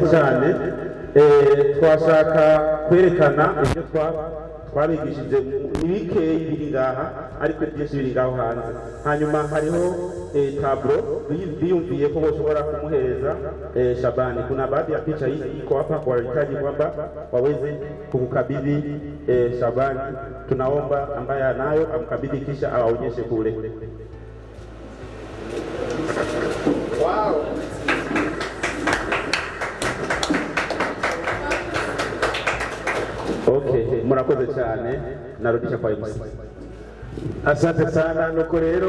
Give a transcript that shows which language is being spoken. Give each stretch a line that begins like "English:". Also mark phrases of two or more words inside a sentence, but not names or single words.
Rundi: cyane twashaka kwerekana ibyo twabigishije ibikeyi biri ngaha ariko byinshi biri ngaho hanze hanyuma hariho tablo biyumviye ko boshobora kumuhereza Shabani
Swahili: kuna baadhi ya picha hizi iko hapa kwa walihitaji kwamba waweze kumkabidhi Shabani tunaomba ambaye anayo amkabidhi kisha awaonyeshe kule. Wow.
Rundi: Okay, murakoze cyane
Swahili: narudisha kwa MC. Asante sana
Rundi: nuko rero